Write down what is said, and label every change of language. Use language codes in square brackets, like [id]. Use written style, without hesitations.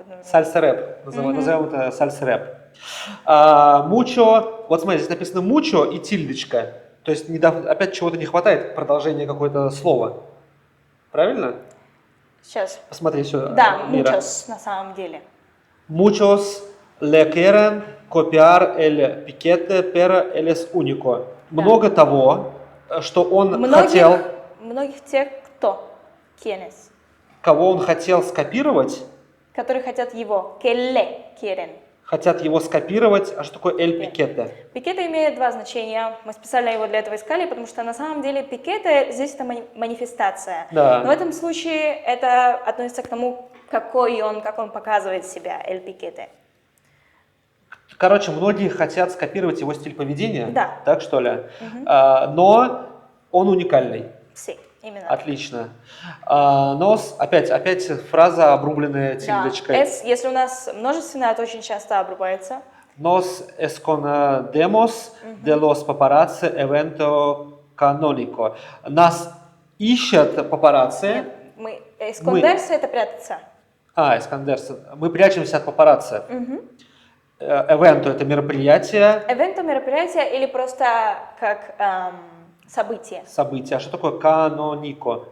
[ru] Сальса рэп. Назовем это сальса рэп. Мучо. Вот смотри, здесь написано мучо и тильдочка. То есть опять чего-то не хватает, продолжение какое-то слова. Правильно? Сейчас. Посмотри сюда. Да, [es] Мира. [ru] muchos на самом деле. [es] Muchos le quieren copiar el piquete, pero él es único. [ru] Много того, что он хотел, Многих тех, кто? Quienes. кого он хотел скопировать, Которые хотят его. [es] Que le quieren. [ru] хотят его скопировать. А что такое el piquete? Пикета имеет два значения. Мы специально его для этого искали, потому что на самом деле пикета здесь это манифестация. Да. Но в этом случае это относится к тому, как он показывает себя, el piquete. Короче, многие хотят скопировать его стиль поведения. Да. Так что ли? Но он уникальный. Sí, именно. Отлично. Опять фраза, обрубленная Да. тильдочкой. S, если у нас множественное, то очень часто обрубается. [es] Nos escondemos de los paparazzi evento canónico. [ru] Нас ищут папарацци. Мы esconderse это прятаться. Эскандерс. Мы прячемся от папарацци. Эвенто – это мероприятие, Evento мероприятие или просто как событие. событие. А что такое канонико?